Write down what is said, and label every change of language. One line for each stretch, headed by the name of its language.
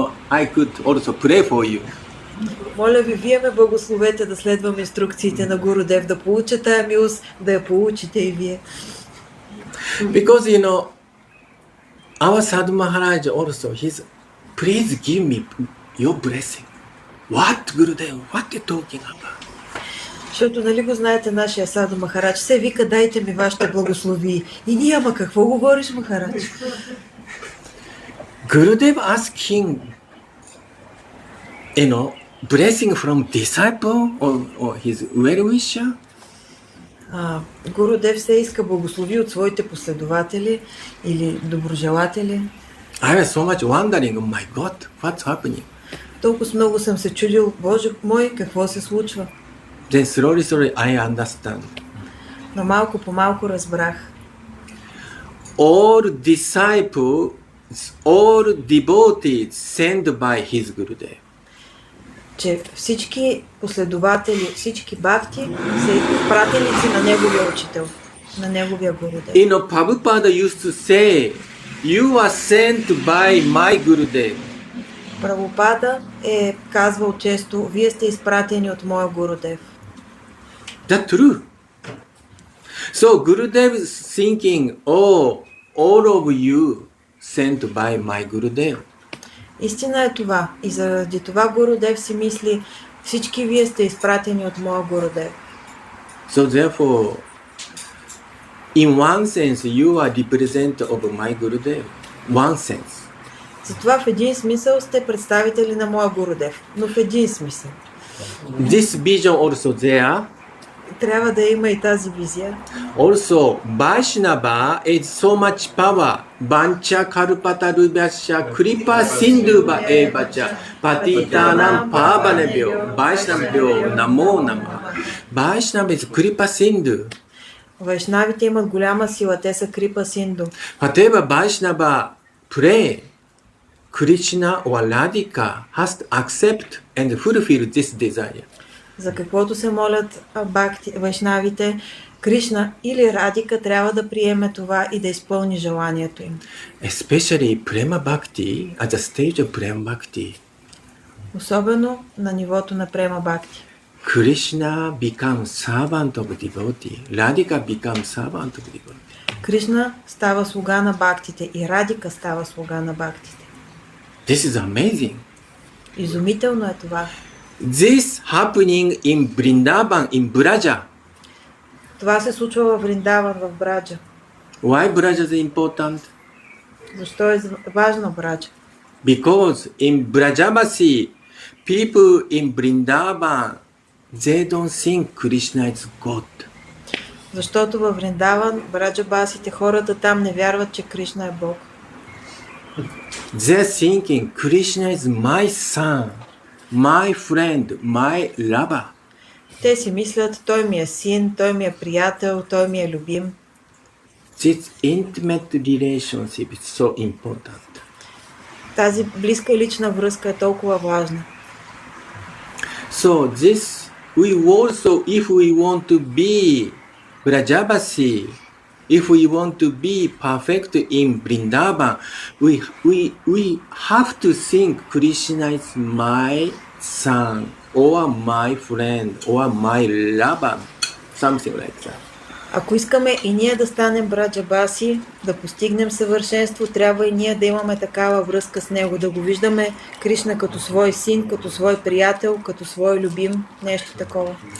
English: I could also pray for you.
Bulgarian: Моля ви, вие ме благословете да следвам инструкциите на Гурудев, да получа тая милост, да я получите и вие.
English: Because our Sadhu Maharaj also, please give me your blessing. What, Gurudev? What are you talking about?
Bulgarian: Защото, нали го знаете, нашия Саду Махарадж се вика, дайте ми вашите благослови. И ние, ама какво говориш, Махарадж?
English: Gurudev asking, blessing from disciple or his well-wisher?
Bulgarian: Гурудев се иска благослови от своите последователи или доброжелатели.
English: I was so much wondering, oh my God, what's happening?
Bulgarian: Толкова много съм се чудил, Боже мой, какво се случва?
English: Then slowly I understand.
Bulgarian: Но малко по малко разбрах.
English: All disciples, all devotees sent by his Gurudev.
Bulgarian: Че всички последователи, всички бхакти са пратеници на неговия учител, на неговия Гурудев.
English: Prabhupada used to say, you are sent by my Gurudev.
Bulgarian: Прабхупада е казвал често, вие сте изпратени от моя Гурудев.
English: That's true. So Gurudev is thinking, all of you sent by my Gurudev.
Bulgarian: Истина е това. И заради това Гурудев си мисли, всички вие сте изпратени от моя Гурудев.
English: So therefore, in one sense, you are representative of my Gurudev. One sense.
Bulgarian: Затова в един смисъл сте представители на моя Гурудев. Но в един смисъл.
English: This vision also there.
Bulgarian: Трябва да има и тази визия.
English: Also, Vaishnava is so much power.
Sanskrit: Vancha karupata rubhyasya kripa sindhuva evacha patitanam pavanebhyo Vaishnavyo namo namah.
English: Vaishnava is kripa sindhu.
Bulgarian: Вайшнавите имат голяма сила, те са крипа синду.
English: Whatever Vaishnava pray, Krishna or Radhika has to accept and fulfill this desire.
Bulgarian: За каквото се молят вайшнавите, Кришна или Радика трябва да приеме това и да изпълни желанието им.
English: Especially Prema Bhakti, at the stage of Prema Bhakti,
Bulgarian: Особено на нивото на Према Бхакти.
English: Krishna becomes servant of devotee. Radhika becomes servant of devotee.
Bulgarian: Кришна става слуга на бхактите и Радика става слуга на бхактите.
English: This is amazing.
Bulgarian: Изумително е това.
English: This happening in Vrindavan, in Braja.
Bulgarian: Това се случва в Вриндаван, в Браджа.
English: Why Braja is important?
Bulgarian: Защо е важна Браджа?
English: Because in Brajavasi, people in Vrindavan, they don't think Krishna is God.
Bulgarian: Защото във Вриндаван, браджабасите, хората там не вярват, че Кришна е Бог.
English: They're thinking Krishna is my son, my friend, my lover.
Bulgarian: Те си мислят, той ми е син, той ми е приятел, той ми е любим.
English: This intimate relationship is so important.
Bulgarian: Тази близка лична връзка е толкова важна.
English: So this, we also, if we want to be Brajavasi, if we want to be perfect in Vrindavan, we have to think Krishna is my son, or my friend, or my lover, something like that.
Bulgarian: Ако искаме и ние да станем браджабаси, да постигнем съвършенство, трябва и ние да имаме такава връзка с него, да го виждаме Кришна като свой син, като свой приятел, като свой любим, нещо такова.